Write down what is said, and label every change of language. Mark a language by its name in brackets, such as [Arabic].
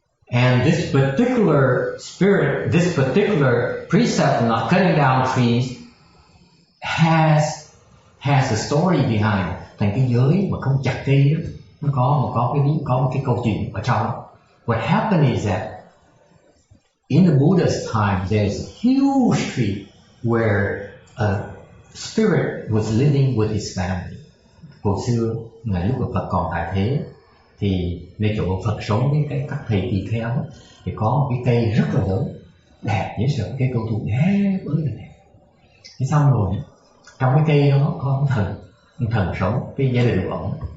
[English] And this particular spirit, this particular precept of not cutting down trees has a story behind. [Vietnamese] Thành cái giới mà không chặt cây đó, nó có một cái câu chuyện ở trong. [English] What happened is that in the Buddha's time, there's a huge tree where a spirit was living with his family. [Vietnamese] Hồi xưa, ngày lúc mà Phật còn tại thế, thì nơi chỗ Phật sống với các thầy tỳ kheo thì có một cái cây rất là lớn, đẹp dễ sợ, cây cầu thụ đẹp ơi là đẹp. Thế xong rồi trong cái cây đó có ông thần sống, cái gia đình của ông.